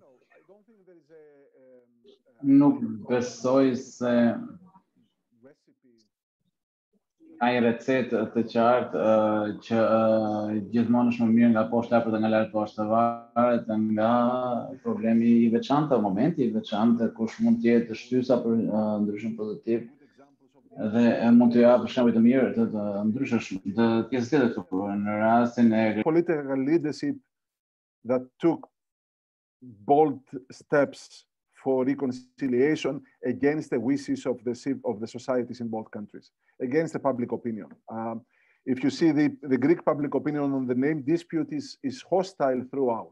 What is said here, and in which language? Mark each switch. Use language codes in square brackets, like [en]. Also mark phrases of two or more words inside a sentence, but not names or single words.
[sq] Nuk besoj se ka një recetë të qartë që gjithmonë është më mirë nga poshtë lart nga lart poshtë, varet nga problemi i veçantë, momenti i veçantë, kush mund të jetë shtysa për ndryshim pozitiv dhe mund të japë shembuj të mirë të ndryshësh të pjesës tjetër këtu në rastin e [en] political leadership that took bold steps for reconciliation against the wishes of the societies in both countries, against the public opinion. If you see the Greek public opinion on the name dispute is hostile throughout.